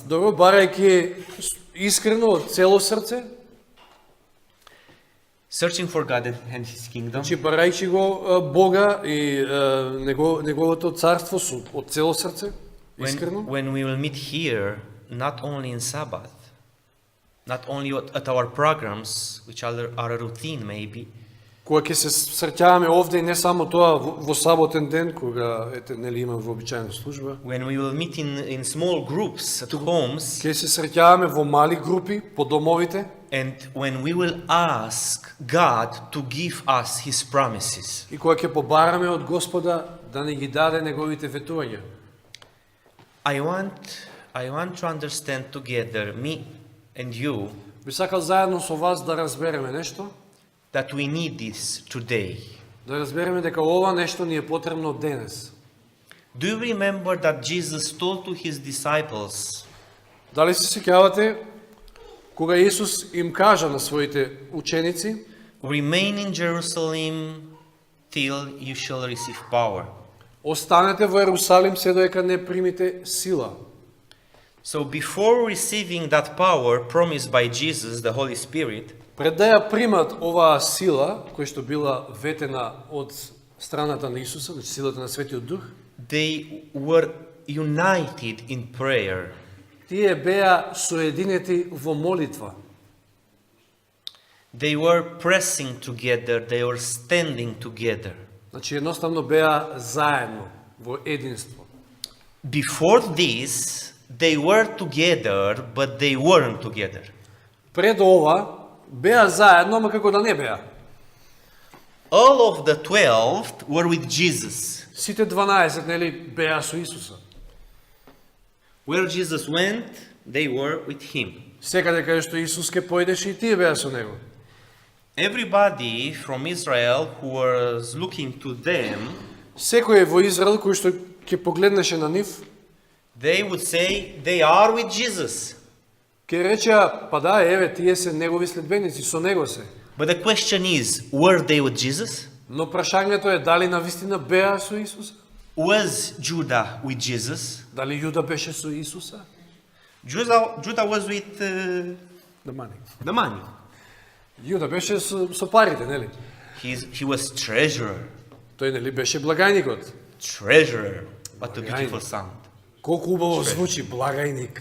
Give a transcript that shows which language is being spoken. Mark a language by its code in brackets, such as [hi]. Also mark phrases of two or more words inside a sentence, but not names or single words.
[mk] добро, барајќи искрено од цело срце, [en] Searching for God and His kingdom, [mk] значи барајќи го Бога и неговото царство од цело срце, искрено. [en] when we will meet here, not only in Sabbath, not only at our programs, which are a routine maybe, [mk] Кога ќе се среќаваме овде и не само тоа во саботен ден, кога нели имам вообичаена служба, [en] when we will meet in small groups at homes, [mk] ќе се среќаваме во мали групи по домовите, [en] and when we will ask God to give us His promises. [mk] и кога ќе побараме од Господа да ни ги даде неговите ветувања. [en] I want to understand together, me and you, [mk] Би сакал заедно со вас да разбереме нешто, [en] that we need this today. [mk] да разбереме дека ова нешто ни е потребно денес. [en] Do you remember that Jesus told to His disciples, [mk] Дали се сеќавате кога Исус им кажа на своите ученици, [en] remain in Jerusalem till you shall receive power. [mk] останете во Ерусалим се додека не примите сила. [en] So before receiving that power promised by Jesus, the Holy Spirit, [mk] Пред да ја примат оваа сила, која што била ветена од страната на Исуса, значи силата на Светиот Дух, [en] they were united in prayer. [mk] тие беа соединети во молитва. [en] They were pressing together, they were standing together. [mk] Значи едноставно беа заедно, во единство. [en] Before this, they were together, but they weren't together. [mk] Пред ова, беа заедно, ама како да не беа. [en] All of the 12 were with Jesus. [mk] Сите 12, нели, беа со Исуса. [en] Where Jesus went, they were with Him. [mk] Секаде каде што Исус ке појдеше и тие беа со Него. [en] Everybody from Israel who was looking to them, [mk] Секој во Израел кој што ќе погледнеше на нив, [en] they would say they are with Jesus. [mk] ќе речеа, па да, еве, тие се негови следбеници, со него се. [en] But the question is, were they with Jesus? [mk] Но прашањето е дали навистина беа со Исуса? [en] Was Judah with Jesus? [mk] Дали Јуда беше со Исуса? [en] Judah was with [mk] Да мани. [en] the money. [mk] Јуда беше со парите, нели? [en] He was treasurer. [mk] Тој нели беше благајникот. [en] Treasurer. What a [mk] Благајник. [en] beautiful sound. [mk] Колку убаво звучи благајник.